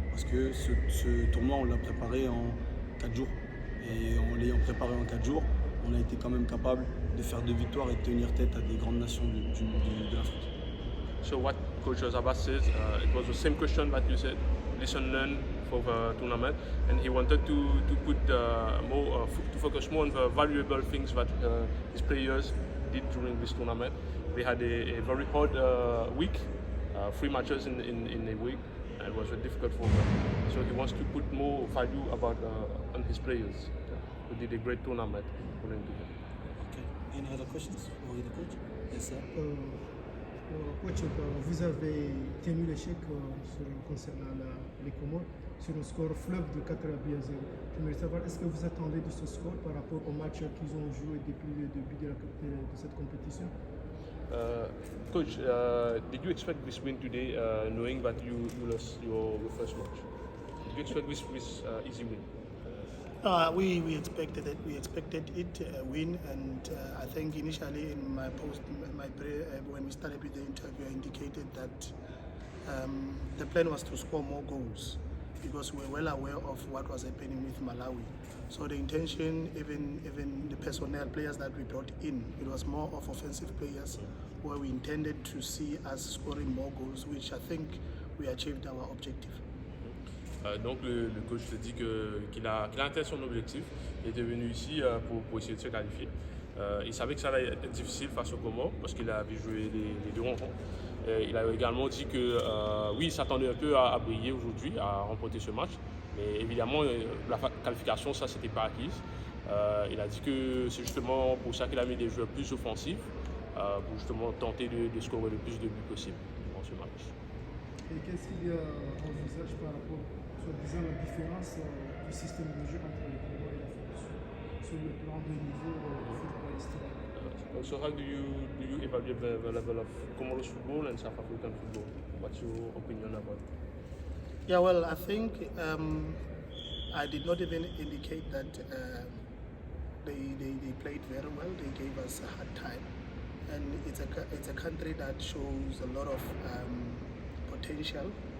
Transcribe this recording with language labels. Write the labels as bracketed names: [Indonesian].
[French] Parce que ce tournoi, on l'a préparé en 4 jours. Et en l'ayant préparé en 4 jours, on a été quand même capable de faire 2 victoires et de tenir tête à des grandes nations de l'Afrique. [English] So what Coach Abbas says, it was the same question that you said, listen, learn for the tournament, and he wanted to put more to focus more on the valuable things that his players did during this tournament. They had a very hard week, 3 matches in a week, and it was very difficult for them. So he wants to put more value about on his players, who did a great tournament according to him. Okay. Any other questions for the coach? Yes, sir. [French] Coach, vous avez tenu l'échec concernant les Comores sur un score fleuve de 4-0. J'aimerais savoir, est-ce que vous attendez de ce score par rapport au match qu'ils ont joué depuis le début de cette compétition? [English] Coach, did you expect this win today, knowing that you lost your first match? Did you expect this easy win? We expected it. We expected it a win, and I think initially in my post, when we started with the interview, I indicated that the plan was to score more goals because we were well aware of what was happening with Malawi. So the intention, even the personnel players that we brought in, it was more of offensive players where we intended to see us scoring more goals, which I think we achieved our objective. [French] Donc le coach te dit qu'il a atteint son objectif. Il était venu ici pour essayer de se qualifier. Il savait que ça allait être difficile face aux Comoros parce qu'il avait joué les 2 rencontres. Il a également dit que oui, il s'attendait un peu à briller aujourd'hui, à remporter ce match. Mais évidemment, la qualification, ça, c'était pas acquis. Il a dit que c'est justement pour ça qu'il a mis des joueurs plus offensifs, pour justement tenter de scorer le plus de buts possible dans ce match. Et qu'est-ce qu'il envisage par rapport, disant la différence du système de jeu entre les Comores et la France sur le plan de niveau footballistique? [English] So how do you evaluate the level of Comoros football and South African football? What's your opinion about it? Yeah, well, I think I did not even indicate that they played very well. They gave us a hard time, and it's a country that shows a lot of potential.